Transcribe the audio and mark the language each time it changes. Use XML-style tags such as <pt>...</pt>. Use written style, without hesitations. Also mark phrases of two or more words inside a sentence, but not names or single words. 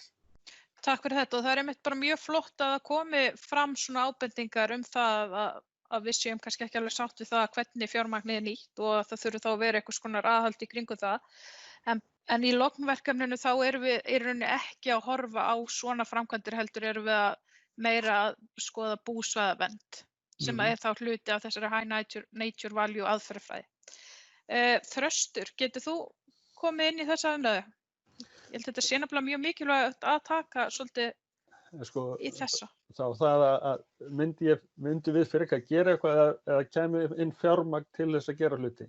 <is>Takk fyrir þetta og það einmitt bara mjög flott að það komi fram svona ábendingar það að við séum kannski ekki alveg sátt við það hvernig fjármagnið nýtt og það þurfi þá að vera einhvers konar aðhald í kringum það. En í lognverkefninu þá erum við í rauninni ekki að horfa á svona framkvæmdir heldur erum við að meira að skoða búsvæðavernd sem þá hluti af þessari</is> <en>high nature value</en> <is>aðferðafræði. Þröstur, getur þú komið inn í þessa umræðu? Ég held að þetta sé nefnilega mjög mikilvægt að taka svolítið í þessa. Það að myndi við fyrir ekki að gera eitthvað eða kemur inn fjármagn til þess að gera hluti?</is>